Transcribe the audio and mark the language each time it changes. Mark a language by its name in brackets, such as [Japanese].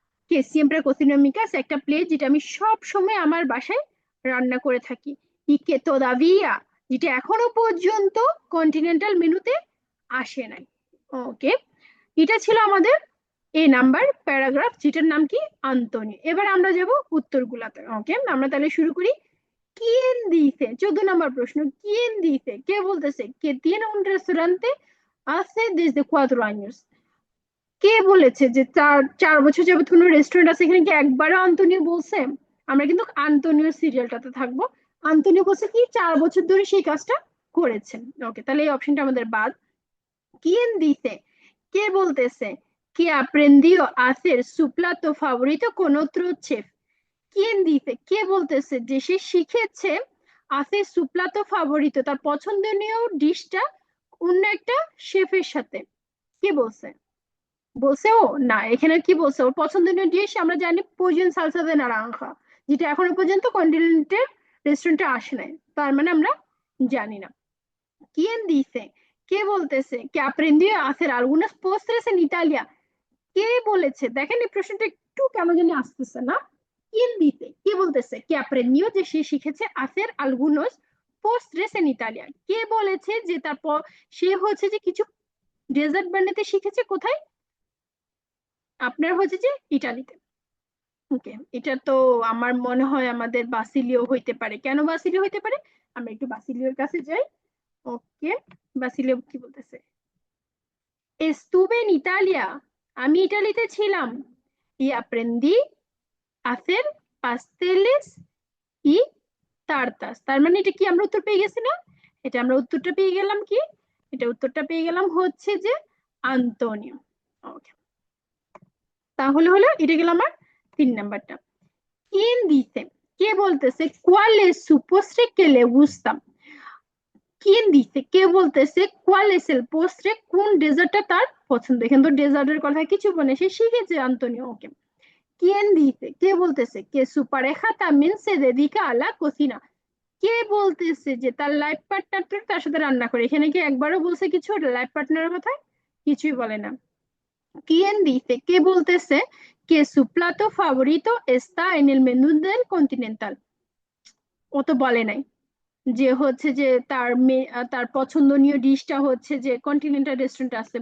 [Spanish] que siempre cocino en mi casa, [Bangla] একটা plate যেটা আমি সব সময় আমার বাসায় রান্না করে থাকি, [Spanish] y que todavía, [Bangla] যেটা এখনো পর্যন্ত কন্টিনেন্টাল মেনুতে আসে নাই। ওকে, এটা ছিল আমাদের এ নাম্বার প্যারাগ্রাফ, যেটার নাম কি আন্তোনিও। এবার আমরা যাব উত্তরগুলাতে। ওকে, আমরা তাহলে শুরু করি। [Spanish] ¿Quién dice? [Bangla] 14 নম্বর প্রশ্ন, [Spanish] ¿quién dice? [Bangla] কে বলতেছে [Spanish] que tiene un restaurante hace desde 4 años? [Bangla] কে বলেছে যে 4 বছর যাবত কোনো রেস্টুরেন্ট আছে? এখানে কি একবারও আন্তোনিও বলছে? আমরা কিন্তু আন্তোনিও সিরিয়ালটাতে থাকবো। আন্তোনিও বলছে কি 4 বছর ধরে সেই কাজটা করেছেন। ওকে, তাহলে এই অপশনটা আমাদের বাদ। [Spanish] ¿Quién dice? [Bangla] কে বলতেছে [Spanish] que aprendió a hacer su plato favorito con otro chef? ¿Quién dice? [Bangla] কে বলতেছে যে সে শিখেছে [Spanish] hacer su plato favorito, [Bangla] তার পছন্দনীয় ডিশটা অন্য একটা শেফের সাথে? কে বলছে? বলছে ও? না, এখানে কি বলছে? ওর পছন্দনীয় ডিশ আমরা জানি পজিয়ন সালসা দে নারাঙ্গা, যেটা এখনো পর্যন্ত কন্টিনেন্টের রেস্টুরেন্টে আসে নাই, তার মানে আমরা জানি না। [Spanish] ¿Quién dice? [Bangla] কে বলতেছে [Spanish] que aprendió a hacer algunos postres en Italia? [Bangla] কে বলেছে? দেখেন এই প্রশ্নটা একটু কেন জানি আসতেছে না। [Spanish] ¿Quién dice? [Bangla] কে বলতেছে [Spanish] que aprendió, [Bangla] যে সে শিখেছে [Spanish] hacer algunos postres en Italia? [Bangla] কে বলেছে যে তারপর সে হচ্ছে যে কিছু ডেজার্ট বানাতে শিখেছে? কোথায়? আপনার হচ্ছে যে ইটালিতে। ওকে, এটা তো আমার মনে হয় আমাদের বাসিলিও হইতে পারে। কেন বাসিলিও হইতে পারে? আমরা একটু বাসিলিওর কাছে যাই। ওকে, বাসিলিও কি বলতেছে? [Spanish] Estuve en Italia, [Bangla] আমি ইটালিতে ছিলাম, [Spanish] y aprendí a hacer pasteles y tartas। [Bangla] তার মানে এটা কি আমরা উত্তর পেয়ে গেছি না? এটা আমরা উত্তরটা পেয়ে গেলাম কি? এটা উত্তরটা পেয়ে গেলাম হচ্ছে যে আন্তোনিও। ওকে, তাহলে হলো এটা গেল আমার 3 নাম্বারটা। [Spanish] ¿Quién dice? [Bangla] কে বলতেছে [Spanish] cuál es su postre que le gusta? ¿Quién dice? [Bangla] কে বলতেছে [Spanish] cuál es el postre, [Bangla] কোন ডেজার্টটা তার পছন্দ? এখানে তো ডেজার্টের কথা কিছু বলে, সে শিখেছে আন্তোনিও। [Spanish] ওকে, ¿quién dice? [Bangla] কে বলতেছে [Spanish] que su pareja también se dedica a la cocina? [Bangla] কে বলতেছে যে তার লাইফ পার্টনার তার সাথে রান্না করে? এখানে কি একবারও বলছে কিছু লাইফ পার্টনারের কথা? কিছুই বলে না। [Spanish] ¿Quién dice? [Bangla] কে বলতেছে [Spanish] que su plato favorito está en el menú del continental? [Bangla] ও তো বলে নাই যে হচ্ছে যে তার পছন্দনীয় ডিশটা হচ্ছে যে কন্টিনেন্টাল রেস্টুরেন্ট আছে।